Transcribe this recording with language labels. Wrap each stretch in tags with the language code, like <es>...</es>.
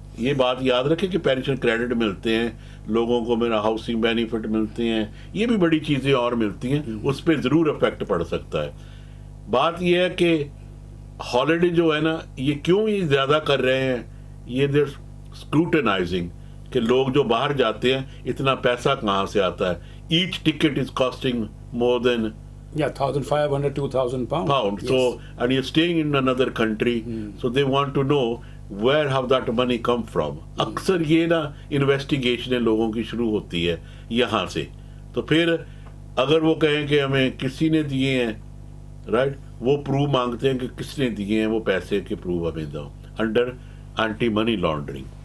<ur>یہ بات یاد رکھیں کہ پینشن کریڈٹ ملتے ہیں لوگوں کو، میرا ہاؤسنگ بینیفٹ ملتے ہیں، یہ بھی بڑی چیزیں اور ملتی ہیں، اس پہ ضرور افیکٹ پڑ سکتا ہے. بات یہ ہے کہ ہالیڈے جو ہے نا، یہ کیوں یہ زیادہ کر رہے ہیں، یہ</ur> <en>they're scrutinizing</en> <ur>کہ لوگ جو باہر جاتے ہیں اتنا پیسہ کہاں سے آتا ہے.</ur> <en>Each ticket is costing more than $1,500 $2,000 pound. So, and you're staying in another country, so they want to know where have that money come from.</en> <ur>اکثر یہ نا انویسٹیگیشنیں لوگوں کی شروع ہوتی ہے یہاں سے. تو پھر اگر وہ کہیں کہ ہمیں کسی نے دیے ہیں، رائٹ، وہ پروف مانگتے ہیں کہ کس نے دیے ہیں وہ پیسے کے پروف ہمیں دو</ur> <en>Under anti money laundering.</en>